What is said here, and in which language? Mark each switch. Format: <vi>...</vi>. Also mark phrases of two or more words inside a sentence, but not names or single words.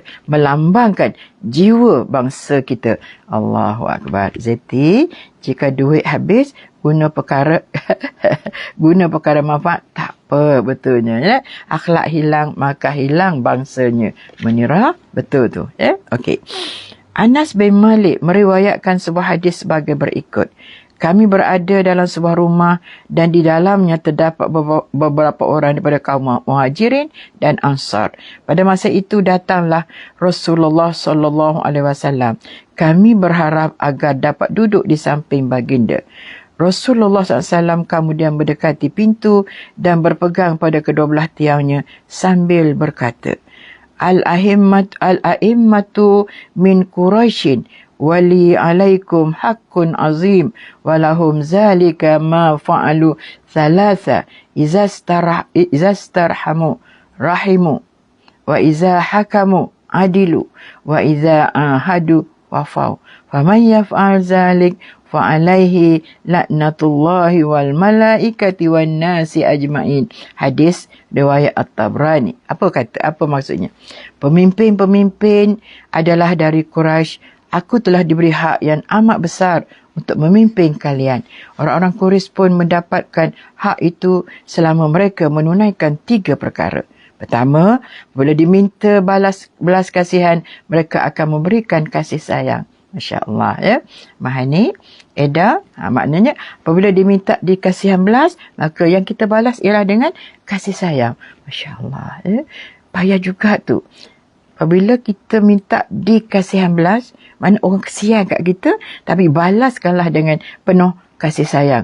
<ms>Melambangkan jiwa bangsa kita.</ms> <ar>الله أكبر.</ar> <ms>Zeti, jika duit habis, guna perkara manfaat, tak apa betulnya. Akhlak hilang, maka hilang bangsanya. Menira, betul tu. Okey. Anas bin Malik meriwayatkan sebuah hadis sebagai berikut. Kami berada dalam sebuah rumah dan di dalamnya terdapat beberapa orang daripada kaum Muhajirin dan Ansar. Pada masa itu datanglah Rasulullah</ms> <ar>صلى الله عليه وسلم.</ar> <ms>Kami berharap agar dapat duduk di samping baginda. Rasulullah SAW kemudian mendekati pintu dan berpegang pada kedua belah tiangnya sambil berkata,</ms> <ar>الأئمة من قريش ولي عليكم حق عظيم ولهم ذلك ما فعلوا ثلاثة إذا استرحموا رحموا وإذا حكموا عدلوا وإذا عاهدوا وفوا فمن يفعل ذلك فعليه لعنة الله والملائكة والناس أجمعين.</ar> <ms>Hadis riwayat At-Tabrani. Apa maksudnya? Pemimpin-pemimpin adalah dari Quraisy. Aku telah diberi hak yang amat besar untuk memimpin kalian. Orang-orang Quraisy pun mendapatkan hak itu selama mereka menunaikan 3 perkara. Pertama, bila diminta belas kasihan, mereka akan memberikan kasih sayang.</ms> <ar>ما شاء الله,</ar> <ms>Mahani, Eda, maknanya apabila diminta dikasihan belas, maka yang kita balas ialah dengan kasih sayang.</ms> <ar>ما شاء الله,</ar> <ms>payah juga tu. Apabila kita minta dikasihan belas, mana orang kesian kat kita, tapi balaskanlah dengan penuh kasih sayang.</ms>